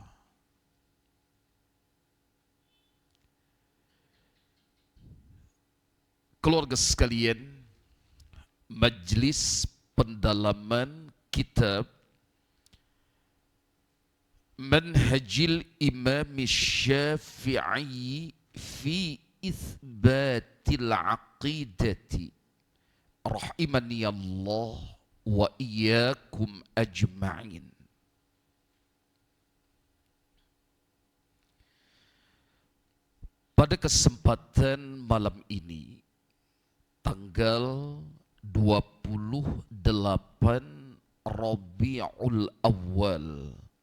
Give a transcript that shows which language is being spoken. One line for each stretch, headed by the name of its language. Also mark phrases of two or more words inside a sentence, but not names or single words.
Indonesian: Keluarga sekalian, majlis pendalaman kitab Manhajil Imam Syafi'i fi Itsbatil Aqidati
Arabic: رحمني الله وإياكم أجمعين.
Indonesian: Pada kesempatan malam ini, tanggal 28 Rabiul Awal